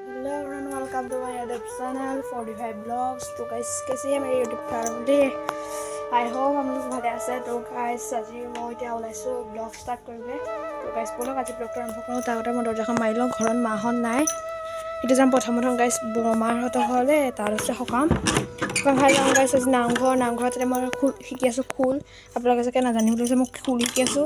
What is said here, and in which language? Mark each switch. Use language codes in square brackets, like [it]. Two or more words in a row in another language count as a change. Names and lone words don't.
[en] hello everyone, welcome to my YouTube channel [hi] 45 ब्लॉग्स। तो गाइस कैसी है मेरी [en] YouTube family? I hope [hi] हम लोग [as] ভালে আছে। তো গাইস আজি মই এতিয়া ওলাইছো [en] blog start [as] কৰিবলৈ। তো গাইস বলক আজি ব্লগটো আৰম্ভ কৰোঁ। তাৰ আগতে মই দৰজাখন মাৰি লওঁ। ঘৰত মাহঁত নাই, এতিয়া যাম প্ৰথম গাইস বৰমাহঁতৰ ঘৰলৈ। তাৰ আছে সকাম খাই যাওঁ গাইস। আজি নামঘৰত মই খোল শিকি আছোঁ। খোল আপোনালোকে চাগে নাজানিম বুলি মই খোল শিকি আছোঁ।